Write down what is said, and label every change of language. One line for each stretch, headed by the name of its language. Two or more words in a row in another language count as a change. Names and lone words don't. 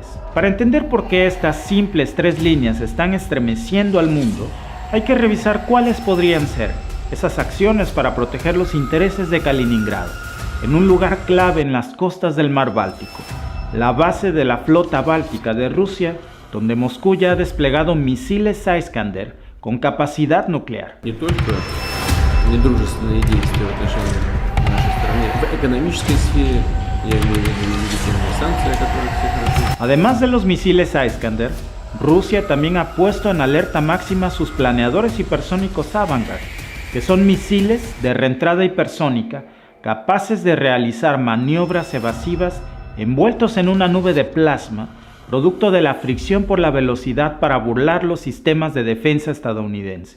Spanish: Para entender por qué estas simples 3 líneas están estremeciendo al mundo, hay que revisar cuáles podrían ser esas acciones para proteger los intereses de Kaliningrado, en un lugar clave en las costas del Mar Báltico, la base de la flota báltica de Rusia, donde Moscú ya ha desplegado misiles Iskander con capacidad nuclear.
Russian: Не только недружественные действия в отношении нашей страны, в экономической сфере, я имею в виду нелегитимные санкции, о которых все хорошо.
Spanish: Además de los misiles Iskander, Rusia también ha puesto en alerta máxima sus planeadores hipersónicos Avangard, que son misiles de reentrada hipersónica capaces de realizar maniobras evasivas envueltos en una nube de plasma, producto de la fricción por la velocidad para burlar los sistemas de defensa estadounidense.